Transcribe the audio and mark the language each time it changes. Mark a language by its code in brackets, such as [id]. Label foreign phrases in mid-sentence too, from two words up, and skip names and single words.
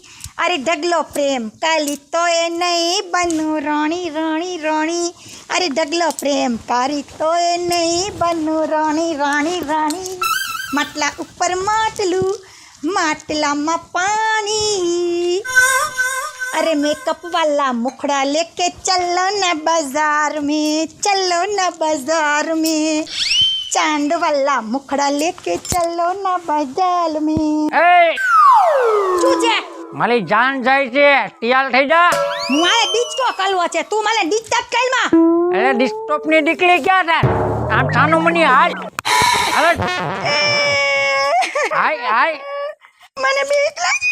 [gu] અરે ઢગલો પ્રેમ કાલી તોય નહીં બનું રાણી રાણી રાણી. અરે ઢગલો પ્રેમ કારી તોય નહીં બનું રાણી રાણી રાણી. માટલા ઉપર માટલું, માટલામાં પાણી. [hi] अरे मेकअप वाला मुखड़ा लेके चलो ना बाजार में, चलो ना बाजार में. चांद वाला मुखड़ा लेके चलो ना बाजार में. [gu] શું છે? મારી જાન જાય છે, તિયાલ થઈ જા. મારે ડિસ્કો કરવો છે, તું મને ડિસ્ટર્બ કરમાં. અરે ડિસ્ટોપ ની દીકરી ક્યાં થાય? આમ છાનું મની હાલ. હાલ હાય મને બીક લાગે.